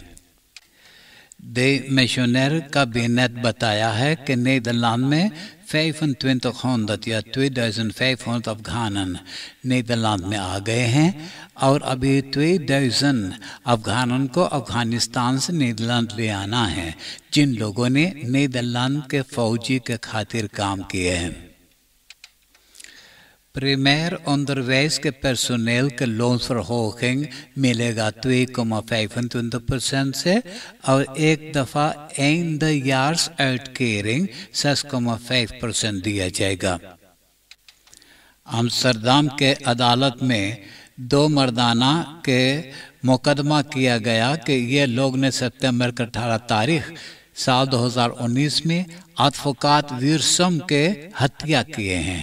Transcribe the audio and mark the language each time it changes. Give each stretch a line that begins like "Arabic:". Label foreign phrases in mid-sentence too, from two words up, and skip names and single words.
Caribbean Hindustani: दे मिशनर का बिनेट बताया है कि नीदरलैंड में 2500 या 2500 अफगानन नीदरलैंड में आ गए हैं और अभी 2000 अफगानन को अफगानिस्तान से नीदरलैंड ले आना है, जिन लोगों ने नीदरलैंड के फौजी के खातिर काम किए हैं।
Dutch: Primair onderwijs
Caribbean Hindustani: के personeel के loonsverhoging मिलेगा 2,25% से और एक दफ़ा
Dutch: eindejaars uitkering
Caribbean Hindustani: 6,5% दिया जाएगा। अम्स्टरडम के अदालत में 2 मर्दाना के मुकदमा किया गया कि ये लोग ने सितंबर के 18 तारीख साल 2019 में एडवोकेट वीरसम के हत्या किए हैं।